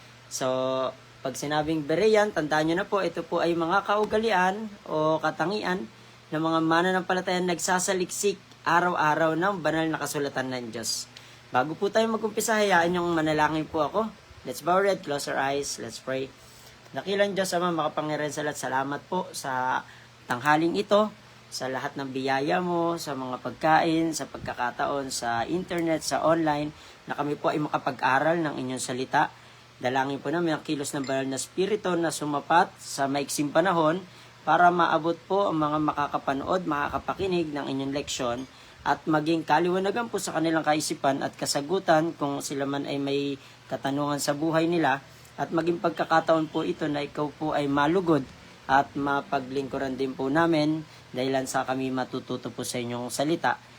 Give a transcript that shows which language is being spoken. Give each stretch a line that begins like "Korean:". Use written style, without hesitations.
Filipino: So, pag sinabing Berean, tandaan nyo na po, ito po ay mga kaugalian o katangian ng mga mananampalatayang nagsasaliksik araw-araw ng banal na kasulatan ng Diyos. Bago po tayo mag-umpisa, hayaan yung manalangin po ako.
English: Let's bow our head, close our eyes, let's pray.
Filipino: Dakilang Diyos Ama, makapangyarihan sa lahat, salamat po sa tanghaling ito, sa lahat ng biyaya mo, sa mga pagkain, sa pagkakataon, sa internet, sa online, na kami po ay makapag-aral ng inyong salita. Dalangin po namin ang kilos ng banal na spirito na sumapat sa maiksing panahon para maabot po ang mga makakapanood, makakapakinig ng inyong leksyon at maging kaliwanagan po sa kanilang kaisipan at kasagutan kung sila man ay may katanungan sa buhay nila, at maging pagkakataon po ito na ikaw po ay malugod at mapaglingkuran din po namin dahilan sa kami matututo po sa inyong salita.